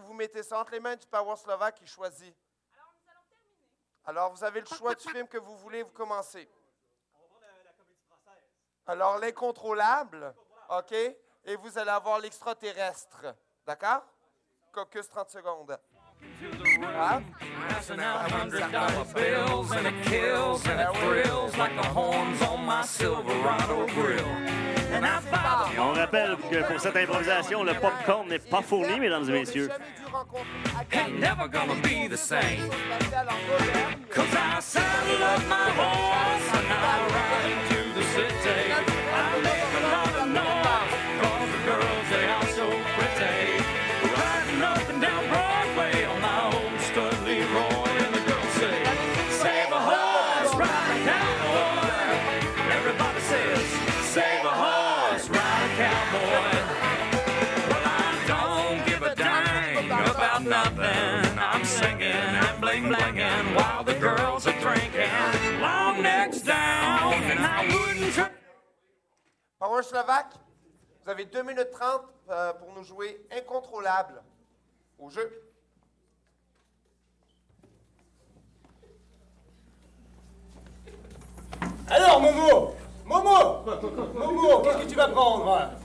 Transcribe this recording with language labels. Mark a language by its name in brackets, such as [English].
[French] Vous mettez ça entre les mains du Power Slovaque qui choisit. Alors, nous allons terminer. Alors, vous avez le choix du film que vous voulez, vous commencez. On va prendre la comédie française. Alors, l'incontrôlable, OK? Et vous allez avoir l'extraterrestre. D'accord? Caucus 30 secondes. Ah? [English] Passing out $100 bills and it kills and it thrills like the horns on my Silverado grill. And I follow. [French] Et on rappelle que pour cette improvisation, le popcorn n'est pas fourni, mesdames et messieurs. [English] Ain't never gonna be the same. 'Cause I saddle up my horse and I ride into the city. I make a lot of noise 'cause the girls, they are so pretty. Riding up and down Broadway on my old stud Leroy, and the girls say, save a horse, ride a cowboy. Everybody says, save a horse, ride a cowboy. Well, I don't give a dang about nothing. I'm singing and bling-blinging while the girls are drinking. Long necks down, and I wouldn't try. [French] Power Slovaque, vous avez 2 minutes 30 pour nous jouer Incontrôlable au jeu. Alors, Momo! Momo, qu'est-ce que tu vas prendre?